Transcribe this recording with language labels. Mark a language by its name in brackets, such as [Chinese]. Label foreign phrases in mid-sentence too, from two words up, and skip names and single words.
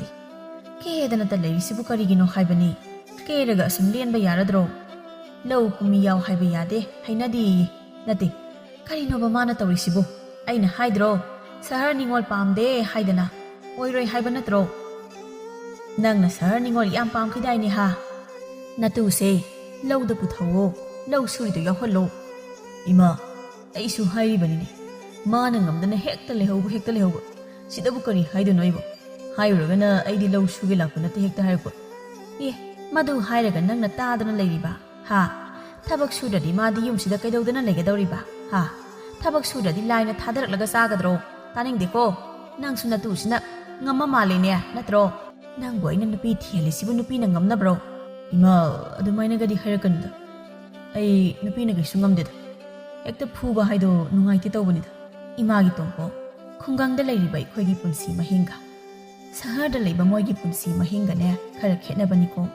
[Manipuri] Kedana ta leirisibu karigino haibani. Keraga asum lenba yaradro. Lau kumi yaw haiba yade hainadi nati. Karino ba mana tawrisibu. Aina haidro. Sahar ningol pamde haidana. Oiroi haiba natro. Nang na sahar ningol yam pam kidai ni ha. Natu se lau da puthawo. Lau suri to yaholo. Ima aisu haibani ni. Mana ngamdana hekta lehobu. Sidabu kari haidu noibo. Hairugana aidi lau sugi lakuna te hekta haibo. Madu hairaga nang na tadana leiriba. Ha. Tabak sudadi madi yum sida kaidodana legadoriba. Ha. Tabak sudadi laina thadarak laga sagadro. Taning deko. Nang sunatu sina ngamma maline natro. Nang boy na nupi thiyali sibu nupi na ngamna bro. Ima adumaina gadi hairakanda. Ay nupi na gaisu ngamdeda. Hekta phuba haido nungaiti tawbanida. Imagi tongpo. Khungangda leiriba ikhoigi punsi mahinga. Saharda leiba moigi punsi mahinga ne khara khetnabaniko.